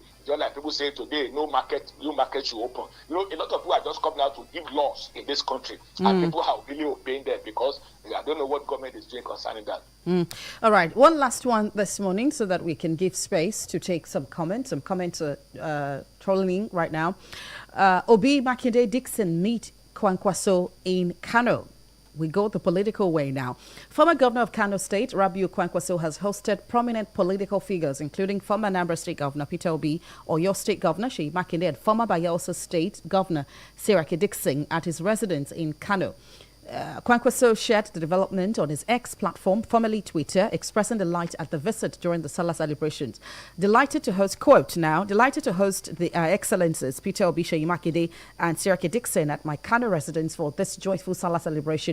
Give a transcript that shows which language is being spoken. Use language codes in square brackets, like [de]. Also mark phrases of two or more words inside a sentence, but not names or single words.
[en] Just like people say today, new market should open. You know, a lot of people are just coming out to give laws in this country, and people are really obeying them because I don't know what government is doing concerning that. All right, one last one this morning so that we can give space to take some comments. Some comments are trolling right now. Obi Makinde Dixon meet Kwankwaso in Kano. We go the political way now. Former Governor of Kano State, Rabiu Kwankwaso, has hosted prominent political figures, including former Anambra State Governor Peter Obi, Oyo State Governor Seyi Makinde, and former Bayelsa State Governor Saraki Dixon at his residence in Kano. Kwankwaso shared the development on his X platform, formerly Twitter, expressing delight at the visit during the Salah celebrations. Delighted to host the Excellencies Peter Obi, Seyi Makinde, and Saraki Dixon at my Kano residence for this joyful Salah celebration.